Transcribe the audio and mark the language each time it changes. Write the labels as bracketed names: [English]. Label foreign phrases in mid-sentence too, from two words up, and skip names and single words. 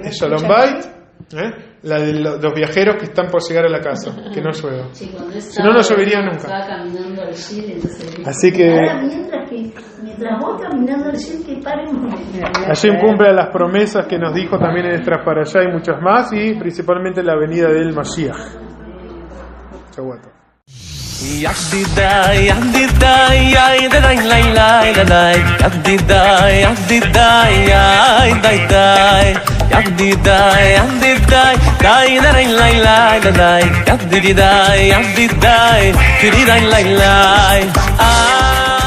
[Spanish] es [Hebrew] שלום בית, [Spanish] la de los viajeros que están por llegar a la casa, que no llueva. Sí, si no, no llovería nunca. Estaba caminando al Shil, entonces, así que ahora mientras voy caminando al Shil, que paren. Hashem cumple las promesas que nos dijo también en Estras para allá y muchas más, y principalmente la venida del Mashiach. Chaguato. Yahdidai, yahdidai, yahdidai, lai, lai, lai, yahdidai, yahdidai, yahdidai, yahdidai, yahdidai, lai, lai, lai, lai, lai, yahdidai, yahdidai, yahdidai, lai, lai.